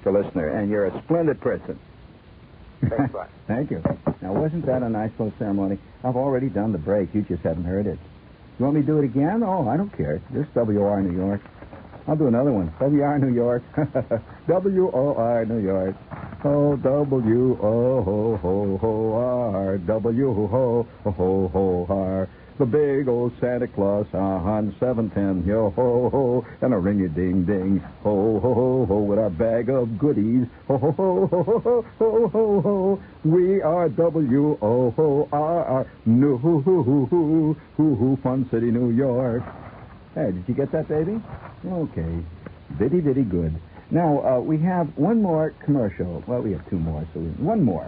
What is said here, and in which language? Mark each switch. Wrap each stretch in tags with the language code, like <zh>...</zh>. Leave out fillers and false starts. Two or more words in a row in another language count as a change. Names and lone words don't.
<en>Listener, and you're a splendid person. Thanks, Bob. Thank you. Now, wasn't that a nice little ceremony? I've already done the break. You just haven't heard it. You want me to do it again? Oh, I don't care. This is WR New York. I'll do another one. WR New York. WOR New York. Oh, W-O-Ho-Ho-Ho-R. W-Ho-Ho-Ho-R. The big old Santa Claus on 710, yo-ho-ho, and a ring-a-ding-ding, ho-ho-ho-ho, with a bag of goodies, ho-ho-ho-ho-ho-ho-ho-ho, we are W-O-O-R-R, New Fun City, New York. Hey, did you get that, baby? Okay. Bitty good. Now, we have one more commercial. Well, we have two more, so one more.</en>